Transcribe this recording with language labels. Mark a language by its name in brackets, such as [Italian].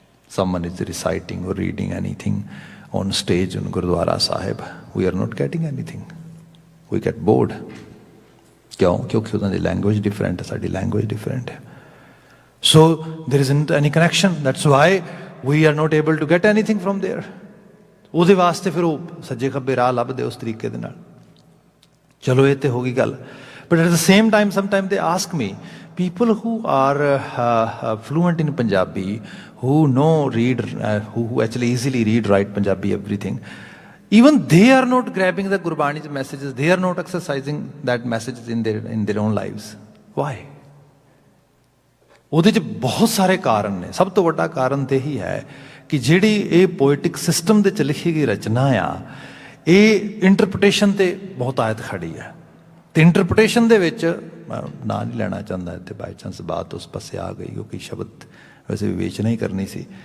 [English] Someone is reciting or reading anything on stage in Gurdwara Sahib, we are not getting anything, we get bored. [Punjabi] ਕਿਉਂ? ਕਿਉਂਕਿ ਉਹਨਾਂ ਦੀ language different ਹੈ, [English] ਸਾਡੀ language different ਹੈ। So there isn't any connection, that's why we are not able to get anything from there. [Punjabi] ਉਹਦੇ ਵਾਸਤੇ ਫਿਰ ਉਹ ਸੱਜੇ ਖੱਬੇ ਰਾਹ ਲੱਭਦੇ ਉਸ ਤਰੀਕੇ ਦੇ ਨਾਲ। ਚਲੋ ਇਹ ਤੇ ਹੋ ਗਈ ਗੱਲ। [English] But at the same time sometime they ask me people who are fluent in Punjabi, who know read, who actually easily read, write Punjabi, everything, even they are not grabbing the Gurbani's messages. They are not exercising that messages in their own lives. Why? [Punjabi] ਉਹਦੇ 'ਚ ਬਹੁਤ ਸਾਰੇ ਕਾਰਨ ਨੇ। ਸਭ ਤੋਂ ਵੱਡਾ ਕਾਰਨ ਤੇ ਇਹੀ ਹੈ ਕਿ ਜਿਹੜੀ ਇਹ ਪੋਇਟਿਕ ਸਿਸਟਮ ਦੇ 'ਚ ਲਿਖੀ ਗਈ ਰਚਨਾ ਆ, ਇਹ ਇੰਟਰਪ੍ਰੀਟੇਸ਼ਨ ਤੇ ਬਹੁਤ ਆਇਤ ਖੜੀ ਹੈ। ਤੇ ਇੰਟਰਪ੍ਰੀਟੇਸ਼ਨ ਦੇ ਵਿੱਚ ਨਾਂ ਨਹੀਂ ਲੈਣਾ ਚਾਹੁੰਦਾ ਇੱਥੇ, ਬਾਈ ਚਾਂਸ ਬਾਤ ਉਸ ਪਾਸੇ ਆ ਗਈ ਕਿਉਂਕਿ ਸ਼ਬਦ ਵੈਸੇ ਵਿਵੇਚਨਾ ਹੀ ਕਰਨੀ ਸੀ।